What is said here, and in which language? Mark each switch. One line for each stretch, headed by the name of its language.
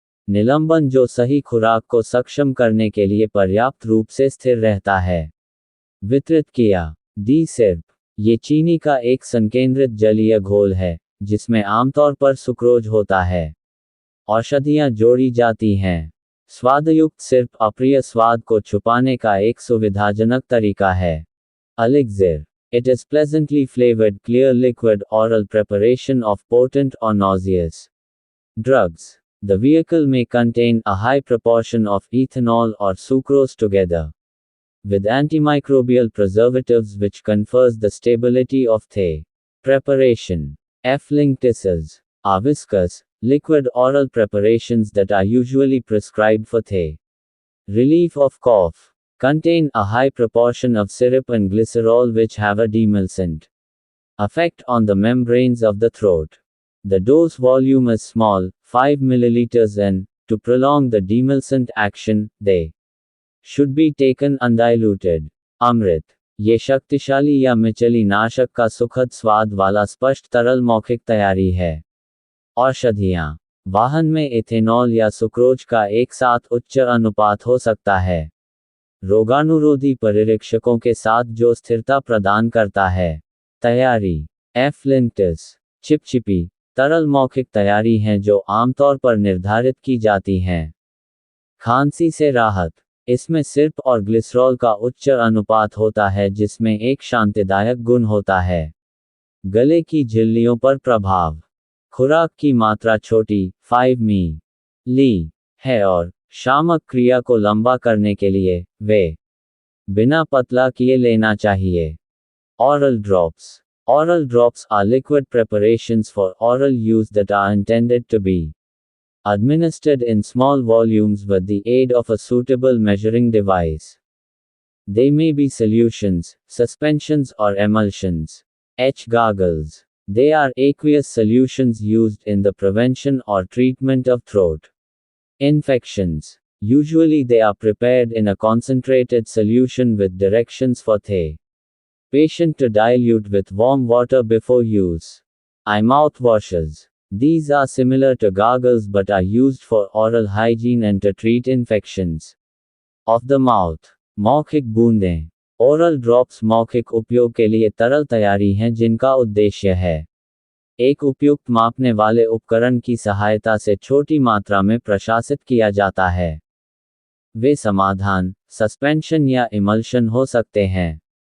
Hindi: निलंबन जो सही खुराक को सक्षम करने के लिए पर्याप्त रूप से स्थिर रहता है. वितरित किया. डी. सिरप. ये चीनी का एक संकेंद्रित जलीय घोल है, जिसमें आमतौर पर सुक्रोज होता है. औषधियाँ जोड़ी जाती हैं. स्वादयुक्त सिरप अप्रिय स्वाद को छुपाने का एक सुविधाजनक तरीका है. Elixir.
English: It is pleasantly flavored clear liquid oral preparation of potent or nauseous drugs. The vehicle may contain a high proportion of ethanol or sucrose together with antimicrobial preservatives which confers the stability of the preparation. F. Linctices are viscous, liquid oral preparations that are usually prescribed for the relief of cough. Contain a high proportion of syrup and glycerol which have a demulcent effect on the membranes of the throat. The dose volume is small, 5 ml, and, to prolong the demulcent action, they should be taken undiluted.
Hindi: अमृत. ये शक्तिशाली या मिचली नाशक का सुखद स्वाद वाला स्पष्ट तरल मौखिक तैयारी है. औषधियाँ. वाहन में इथेनॉल या सुक्रोज का एक साथ उच्च अनुपात हो सकता है, रोगाणुरोधी परिरक्षकों के साथ जो स्थिरता प्रदान करता है. तैयारी. एफ. लिंक्टिस. चिपचिपी, तरल मौखिक तैयारी हैं जो आमतौर पर निर्धारित की जाती हैं. खांसी से राहत. इसमें सिरप और ग्लिसरॉल का उच्च अनुपात होता है जिसमें एक शांतिदायक गुण होता है. गले की झिल्लियों पर प्रभाव. खुराक की मात्रा छोटी, 5 मिली है और शामक क्रिया को लंबा करने के लिए वे बिना पतला किए लेना चाहिए.
English: Oral drops. Oral drops are liquid preparations for oral use that are intended to be administered in small volumes with the aid of a suitable measuring device. They may be solutions, suspensions, or emulsions. H. Gargles. They are aqueous solutions used in the prevention or treatment of throat infections. Usually they are prepared in a concentrated solution with directions for the patient to dilute with warm water before use. Eye mouthwashes. These are similar to gargles but are used for oral hygiene and to treat infections of the mouth.
Hindi: मौखिक बूंदें.
English: Oral drops
Hindi: मौखिक उपयोग के लिए तरल तैयारी हैं जिनका उद्देश्य है एक उपयुक्त मापने वाले उपकरण की सहायता से छोटी मात्रा में प्रशासित किया जाता है. वे समाधान, सस्पेंशन या इमल्शन हो सकते हैं.